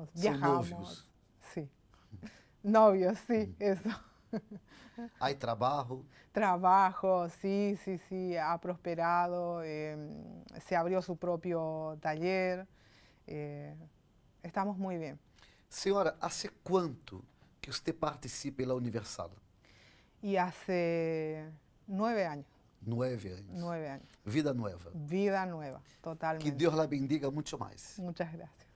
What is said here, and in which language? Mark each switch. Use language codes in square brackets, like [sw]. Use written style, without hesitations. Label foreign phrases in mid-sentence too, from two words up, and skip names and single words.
[es] viajamos. novios. Sí, novios, sí, eso. Hay trabajo. Trabajo, sí, sí, sí, ha prosperado, se abrió su propio taller, eh, estamos muy bien. [pt] Senhora, hace quanto que você participa da Universal? [es] Y hace 9 años, [pt] 9 anos. [es] 9 años. Vida nueva. Vida nueva, Que totalmente. [pt] Deus [es] la bendiga [pt] muito mais. [es] Muchas gracias.